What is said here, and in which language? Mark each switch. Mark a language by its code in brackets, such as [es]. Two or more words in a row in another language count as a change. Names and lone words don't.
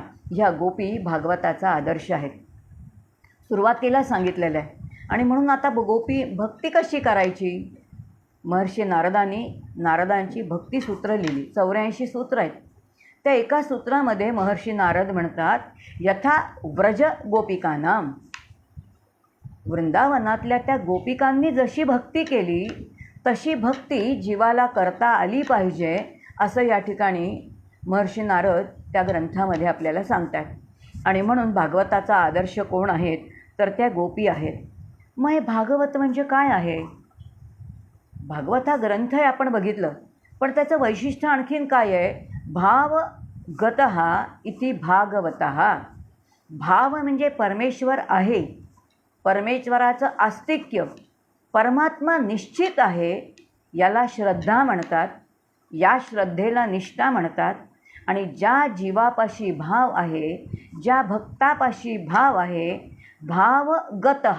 [mr] ह्या गोपी भागवताचा आदर्श आहेत. सुरुवातीला सांगितलेलं आहे. आणि म्हणून आता गोपी भक्ती कशी करायची. महर्षी नारदांची भक्तिसूत्र लिहिली. 84 सूत्र आहेत. त्या एका सूत्रामध्ये महर्षी नारद म्हणतात, [sa] यथा व्रज गोपिकानाम. [mr] वृंदावनातल्या त्या गोपिकांनी जशी भक्ती केली तशी भक्ती जीवाला करता आली पाहिजे, असं या ठिकाणी महर्षी नारद त्या ग्रंथामध्ये आपल्याला सांगतात. आणि म्हणून भागवताचा आदर्श कोण आहेत तर त्या गोपी आहेत. मग हे भागवत म्हणजे काय आहे. भागवत हा ग्रंथ आहे आपण बघितलं, पण त्याचं वैशिष्ट्य आणखीन काय आहे. [sa] भावगतः इति भागवतः. [mr] भाव म्हणजे परमेश्वर आहे, परमेश्वराचं अस्तित्व, परमात्मा निश्चित आहे, याला श्रद्धा म्हणतात. या श्रद्धेला निष्ठा म्हणतात. आणि ज्या जीवापाशी भाव आहे, ज्या भक्तापाशी भाव आहे, भावगतः.